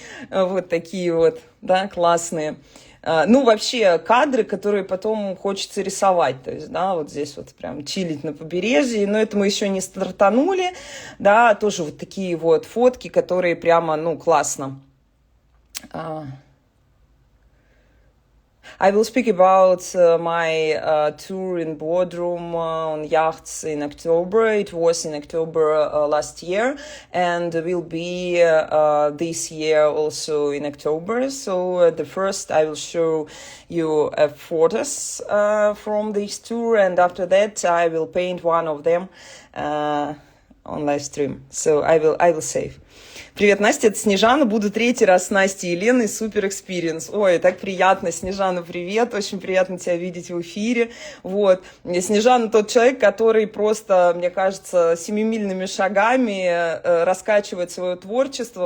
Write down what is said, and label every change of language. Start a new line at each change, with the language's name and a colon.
Russian: Вот такие вот, да, классные. Ну, вообще, кадры, которые потом хочется рисовать. То есть, да, вот здесь вот прям чилить на побережье. Но это мы еще не стартанули. Да, тоже вот такие вот фотки, которые прямо, ну, классно.
English: I will speak about my tour in Bodrum on yachts in October. It was in October last year, and will be this year also in October. So the first I will show you photos from this tour, and after that I will paint one of them on live stream. So I will save.
Russian: Привет, Настя, это Снежана. Буду третий раз с Настей и Еленой. Супер экспириенс. Ой, так приятно. Снежана, привет. Очень приятно тебя видеть в эфире. Вот. Снежана тот человек, который просто, мне кажется, семимильными шагами раскачивает свое творчество.